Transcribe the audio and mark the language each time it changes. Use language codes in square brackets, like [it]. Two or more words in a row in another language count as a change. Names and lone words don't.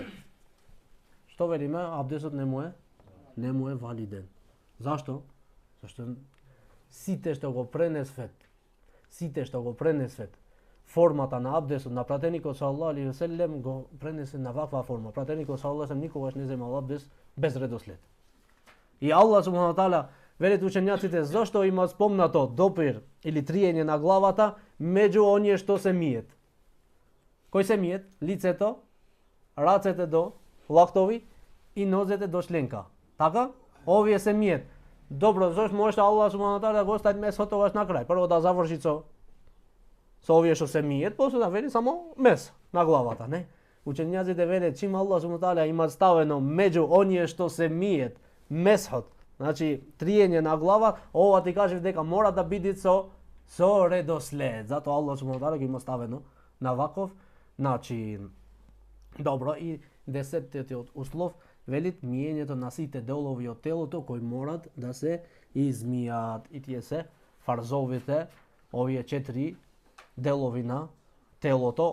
[mk] Што велиме? Абдесот не му е валиден. Зашто? Зашто сите што го пренесвет формата на абдесот на пратеникот [ar] صلى الله عليه وسلم [mk] го пренесе на ваква форма. Пратеникот [ar] صلى الله عليه وسلم [mk] никогаш не земал абдес без редослед. И [ar] الله سبحانه وتعالى [mk] велат учењаците зашто има спомнато допир или триење на главата меѓу оние што се миет. Кој се миет? Лицето, рацете до лактови и нозете до членка. Така? Овие се миет. Добро, зашто може [ar] الله سبحانه وتعالى [mk] да го остави месот тогаш на крај. Прво да заврши со овие што се миет, после да вели само мес на главата, не? Учењаците велат чим [ar] الله سبحانه وتعالى [mk] има ставено меѓу оние што се миет месот Значи, триење на глава, ова ти каже дека мора да биде со редослед. Затоа [ar] الله سبحانه وتعالى [mk] ги има ставено на ваков начин. Добро, и 10-тиот услов велит миењето на сите делови од телото кои морат да се измијат. И тие се фарзовите, овие 4 делови на телото.